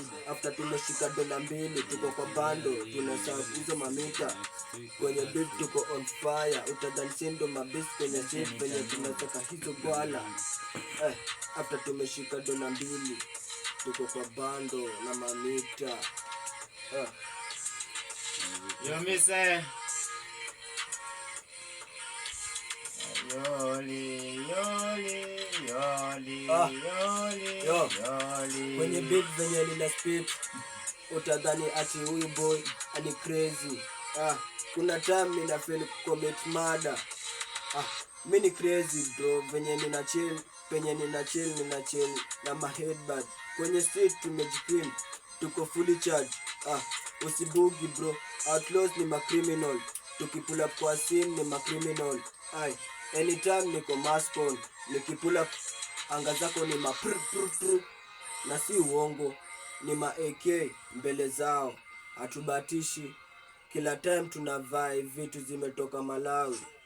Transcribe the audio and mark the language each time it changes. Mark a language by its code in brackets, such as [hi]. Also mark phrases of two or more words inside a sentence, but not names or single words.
[sw] After tumeshika dola mbili, tuko kwa bando, tunahesabu hizo mamita. Kwenye beat tuko [en] on fire, [sw] utadhani si ndo mabis kwenye street venye tunasaka hizo gwala. Eh, after tumeshika dola mbili, tuko kwa bando na mamita. Eh. Yo, miss, eh. Yoli, yoli, yoli, Ah. yoli, Yo. yoli. Kwenye beat venye nina spit, utadhani ati huyu boy ani crazy. Ah, kuna time nina [en] feel commit murder. [sw] Ah, mi ni [en] crazy bro, [sw] venye nina chill, penye nina chill, nina chill na ma headband. Kwenye street tumejiqueen, tuko [en] fully charge. [sw] Ah, usibugi bro, outlaws ni ma criminal. Tukipull up kwa scene ni ma criminal. Ai, anytime niko [en] mask on, [sw] nikipull up anga zako ni ma prr, prr, prr. Na si uongo, ni ma A K mbele zao. Hatubatishi, kila time tunavai vitu zimetoka Malawi.